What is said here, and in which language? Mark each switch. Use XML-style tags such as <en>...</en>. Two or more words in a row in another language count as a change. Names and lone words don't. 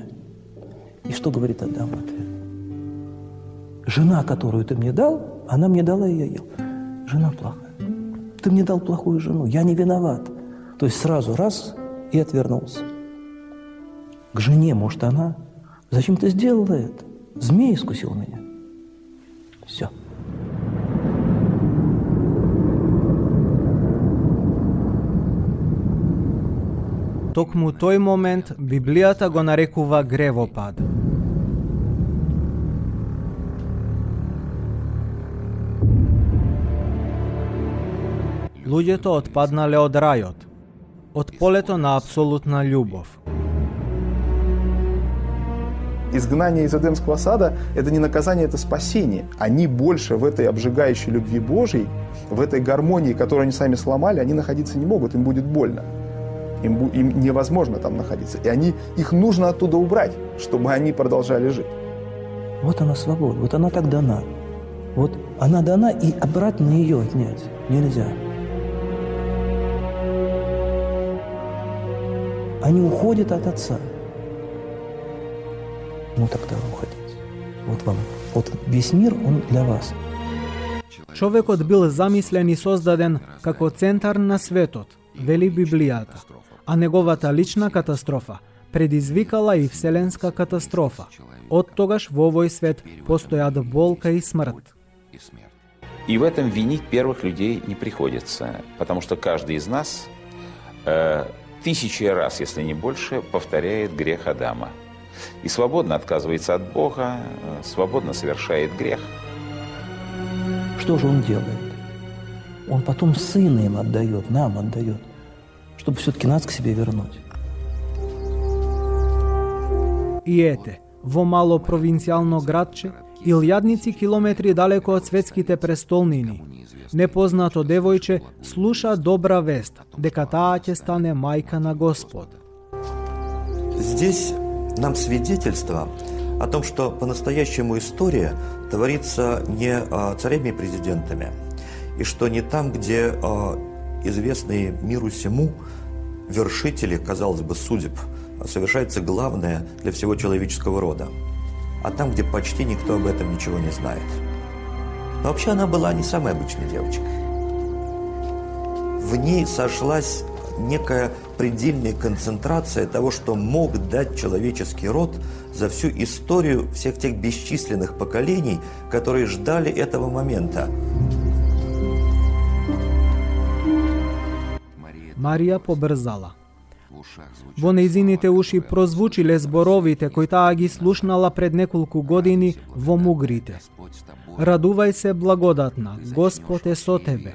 <ru>И что говорит Адам в ответ? «Жена, которую ты мне дал, она мне дала, и я ел». Жена плохая. Ты мне дал плохую жену, я не виноват. То есть сразу раз и отвернулся. К жене, может, она: «Зачем ты сделала это? Змей искусил меня». Все.</ru> <mk>Токму тој момент Библијата го нарекува гревопад. Луѓето отпаднале од рајот, од полето на абсолютна љубов.</mk> <ru>Изгнание из Эдемского сада – это не наказание, это спасение. Они больше в этой обжигающей любви Божьей, в этой гармонии, которую они сами сломали, они находиться не могут, им будет больно. Им невозможно там находиться. И их нужно оттуда убрать, чтобы они продолжали жить. Вот она свобода, вот она так дана. Вот она дана, и обратно ее отнять нельзя. Они уходят от Отца. Ну тогда уходите. Вот вам. Вот весь мир, он для вас.</ru> <mk>Човекот бил замислен и создаден како центар на светот, вели Библијата, а неговата лична катастрофа предизвикала и вселенска катастрофа. Од тогаш во овој свет постојат болка и смрт.</mk> <ru>И в этом винить первых людей не приходится, потому что каждый из нас тысячи раз, если не больше, повторяет грех Адама. И свободно отказывается от Бога, свободно совершает грех. Что же он делает? Он потом Сына им отдает, нам отдает, чтобы все-таки нас к себе вернуть.</ru> <mk>И ете, во мало провинцијално градче, илјадници километри далеко од светските престолнини, непознато девојче слуша добра вест, дека таа ќе стане мајка на Господ.</mk> <ru>Здесь нам свидетельство о том, что по-настоящему история творится не царями и президентами, и что не там, где известные миру сему вершители, казалось бы, судеб, совершается главное для всего человеческого рода, а там, где почти никто об этом ничего не знает. Но вообще она была не самой обычной девочкой. В ней сошлась некая предельная концентрация того, что мог дать человеческий род за всю историю всех тех бесчисленных поколений, которые ждали этого момента.</ru> <mk>Марија побрзала. Во нејзините уши прозвучиле зборовите кои таа ги слушнала пред неколку години во мугрите. Радувај се, благодатна, Господ е со тебе.</mk>